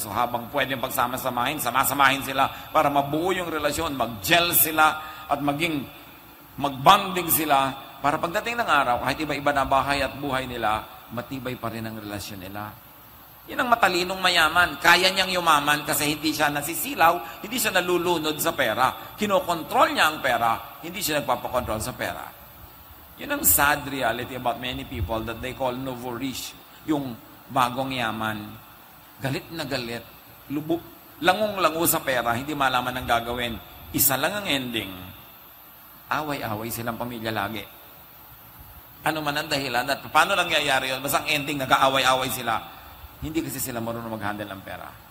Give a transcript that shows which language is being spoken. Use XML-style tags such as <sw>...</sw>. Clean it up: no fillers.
<tl>So habang pwedeng pagsama-samahin, sama-samahin sila para mabuo yung relasyon, mag-gel sila at maging mag-bonding sila para pagdating ng araw, kahit iba-iba na bahay at buhay nila, matibay pa rin ang relasyon nila. Yan ang matalinong mayaman. Kaya niyang yumaman kasi hindi siya nasisilaw, hindi siya nalulunod sa pera. Kinokontrol niya ang pera, hindi siya nagpapakontrol sa pera. Yun ang</tl> <en>sad reality about many people that they call nouveau riche,</en> <tl>yung bagong yaman. Galit na galit, langong-lango sa pera, hindi malaman ang gagawin. Isa lang ang ending. Away-away silang pamilya lagi. Ano man ang dahilan at paano nangyayari yun? Basta ang ending, nag-aaway-away sila. Hindi kasi sila marunong mag-handle ng pera.</tl>